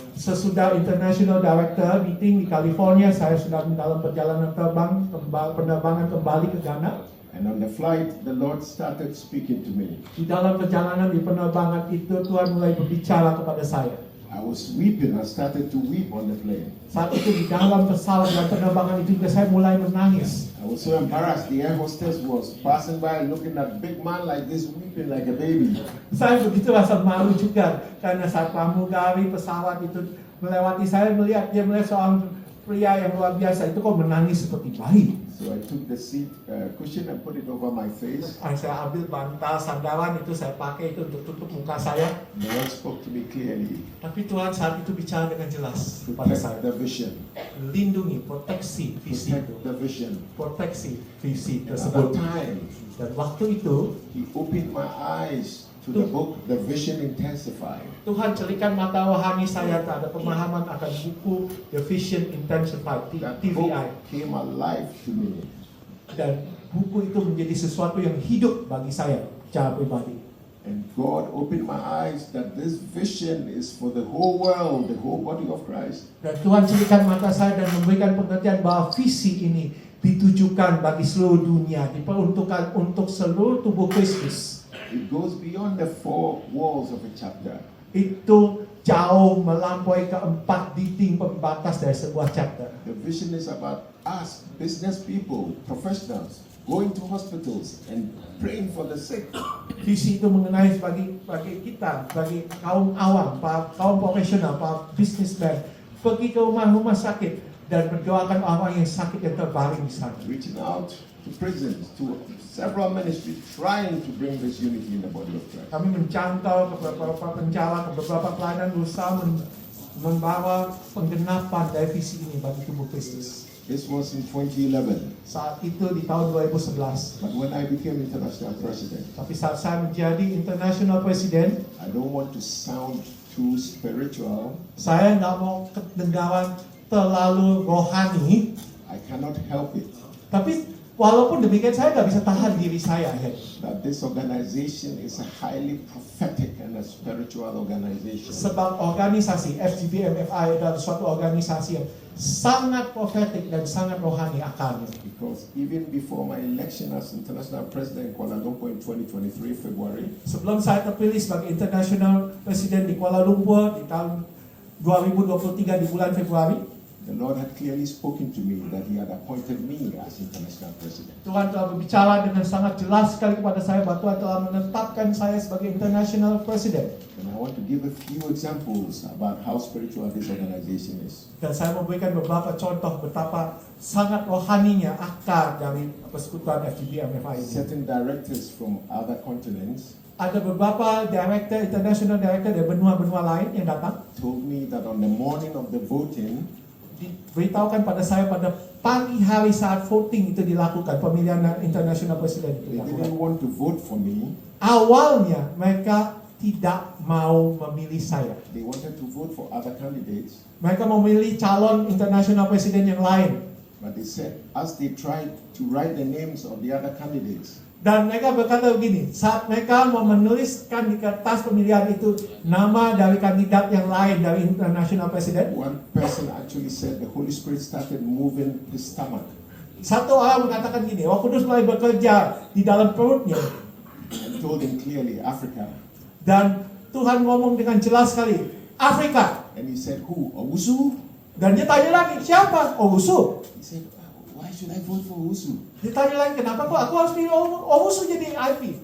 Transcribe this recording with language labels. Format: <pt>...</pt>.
<id>sesudah</id> <en>International Director meeting</en> <id>di California, saya sedang dalam perjalanan penerbangan kembali ke Ghana.</id> <en>And on the flight, the Lord started speaking to me.</en> <id>Di dalam perjalanan di penerbangan itu, Tuhan mulai berbicara kepada saya.</id> <en>I was weeping. I started to weep on the plane.</en> <id>Saat itu di dalam pesawat dan penerbangan itu juga saya mulai menangis.</id> <en>I was so embarrassed. The air hostess was passing by looking at a big man like this, weeping like a baby.</en> <id>Saya begitu rasa malu juga karena saat pramugari pesawat itu melewati saya, melihat seorang pria yang luar biasa itu kok menangis seperti bayi.</id> <en>So I took the seat cushion and put it over my face.</en> <id>Saya ambil bantal sandaran itu, saya pakai itu untuk tutup muka saya.</id> <en>The Lord spoke to me clearly.</en> <id>Tapi Tuhan saat itu bicara dengan jelas kepada saya.</id> <en>Protect the vision.</en> <id>Lindungi, proteksi visi itu.</id> <en>Protect the vision.</en> <id>Proteksi visi</id> <en>At</en> <id>tersebut.</id> <en>that time,</en> <id>Dan waktu itu,</id> <en>He opened my eyes to the book, The Vision Intensified.</en> <id>Tuhan celikan mata rohani saya terhadap pemahaman akan buku The Vision Intensified,</id> <en>That book</en> <id>TVI.</id> <en>came alive to me.</en> <id>Dan buku itu menjadi sesuatu yang hidup bagi saya secara pribadi.</id> <en>And God opened my eyes that this vision is for the whole world, the whole body of Christ.</en> <id>Dan Tuhan celikan mata saya dan memberikan pengertian bahwa visi ini ditujukan bagi seluruh dunia, diperuntukkan untuk seluruh tubuh Kristus.</id> <en>It goes beyond the four walls of a chapter.</en> <id>Itu jauh melampaui keempat dinding pembatas dari sebuah chapter.</id> <en>The vision is about us, business people, professionals, going to hospitals and praying for the sick.</en> <id>Visi itu mengenai bagi kita, bagi kaum awam, kaum profesional, para businessman, pergi ke rumah-rumah sakit dan mendoakan orang yang sakit yang terbaring di sana.</id> <en>Reaching out to prisons, to several ministries, trying to bring this unity in the body of Christ.</en> <id>Kami menjangkau ke beberapa penjara, ke beberapa pelayanan berusaha membawa penggenapan dari visi ini bagi tubuh Kristus.</id> <en>This was in 2011.</en> <id>Saat itu di tahun 2011.</id> <en>But when I became international president,</en> <id>Tapi saat saya menjadi international president,</id> <en>I don't want to sound too spiritual.</en> <id>saya nggak mau kedengaran terlalu rohani.</id> <en>I cannot help it</en> <id>Tapi walaupun demikian saya nggak bisa tahan diri saya.</id> <en>that this organization is a highly prophetic and a spiritual organization.</en> <id>Sebab organisasi FGBMFI adalah suatu organisasi yang sangat profetik dan sangat rohani akalnya.</id> <en>Because even before my election as international president in Kuala Lumpur in 2023 February,</en> <id>Sebelum saya terpilih sebagai international president di Kuala Lumpur di tahun 2023 di bulan Februari,</id> <en>the Lord had clearly spoken to me that He had appointed me as international president.</en> <id>Tuhan telah berbicara dengan sangat jelas sekali kepada saya bahwa Tuhan telah menetapkan saya sebagai international president.</id> <en>And I want to give a few examples about how spiritual this organization is.</en> <id>Dan saya memberikan beberapa contoh betapa sangat rohaninya akar dari persekutuan FGBMFI ini.</id> <en>Certain directors from other continents</en> <id>Ada beberapa director, international director dari benua-benua lain yang datang.</id> <en>told me that on the morning of the voting,</en> <id>Diberitahukan pada saya pada pagi hari saat voting itu dilakukan, pemilihan international president itu</id> <en>they didn't</en> <id>dilakukan.</id> <en>want to vote for me.</en> <id>Awalnya mereka tidak mau memilih saya.</id> <en>They wanted to vote for other candidates.</en> <id>Mereka memilih calon international president yang lain.</id> <en>But they said, as they tried to write the names of the other candidates,</en> <id>Dan mereka berkata begini, saat mereka mau menuliskan di kertas pemilihan itu nama dari kandidat yang lain dari international president,</id> <en>One person actually said the Holy Spirit started moving his stomach</en> <id>satu orang mengatakan gini, Roh Kudus mulai bekerja di dalam perutnya.</id> <en>and told him clearly, Africa.</en> <id>Dan Tuhan ngomong dengan jelas sekali, Afrika.</id> <en>And he said, who? Owusu?</en> <id>Dan dia tanya lagi, siapa? Owusu.</id> <en>He said, why should I vote for Owusu?</en> <id>Dia tanya lagi, kenapa kok aku harus pilih Owusu jadi IP?</id>